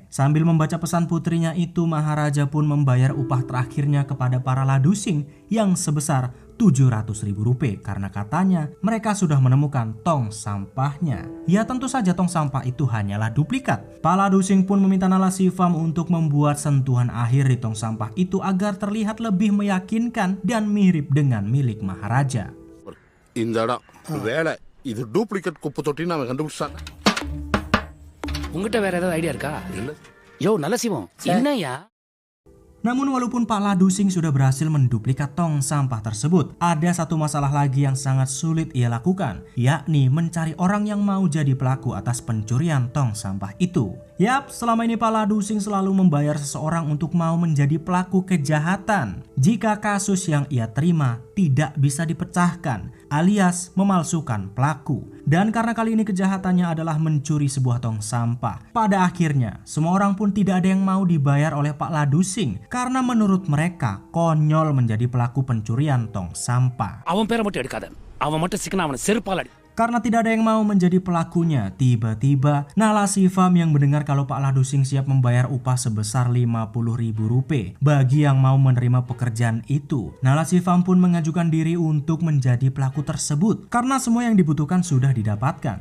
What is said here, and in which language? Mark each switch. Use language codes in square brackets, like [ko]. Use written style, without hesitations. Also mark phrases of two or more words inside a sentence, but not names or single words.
[id] Sambil membaca pesan putrinya itu, Maharaja pun membayar upah terakhirnya kepada para ladusing yang sebesar Rp700.000 karena katanya mereka sudah menemukan tong sampahnya. Ya tentu saja tong sampah itu hanyalah duplikat. Para ladusing pun meminta Nala Shivam untuk membuat sentuhan akhir di tong sampah itu agar terlihat lebih meyakinkan dan mirip dengan milik Maharaja. [ta] இந்த இடம் வேலை இது டூப்ளிகேட் குப்பை தொட்டின்னு அவன் கண்டுபிடிச்சான். உங்ககிட்ட வேற ஏதாவது ஐடியா இருக்கா? யோ நல்ல சிவம் என்னய்யா? [id] Namun walaupun Pak Ladusing sudah berhasil menduplikat tong sampah tersebut, ada satu masalah lagi yang sangat sulit ia lakukan, yakni mencari orang yang mau jadi pelaku atas pencurian tong sampah itu. Yap, selama ini Pak Ladusing selalu membayar seseorang untuk mau menjadi pelaku kejahatan jika kasus yang ia terima tidak bisa dipecahkan, alias memalsukan pelaku. Dan karena kali ini kejahatannya adalah mencuri sebuah tong sampah, pada akhirnya semua orang pun tidak ada yang mau dibayar oleh Pak Ladusing karena menurut mereka konyol menjadi pelaku pencurian tong sampah. [ta] அவன் பேரை மட்டும் எடுக்காத. அவன் மட்டும் சிக்கனா அவனை செருப்பால் அடி. [id] Karena tidak ada yang mau menjadi pelakunya, tiba-tiba Nala Shipam yang mendengar kalau Pak Ladusing siap membayar upah sebesar Rp50.000 bagi yang mau menerima pekerjaan itu. Nala Shipam pun mengajukan diri untuk menjadi pelaku tersebut karena semua yang dibutuhkan sudah didapatkan.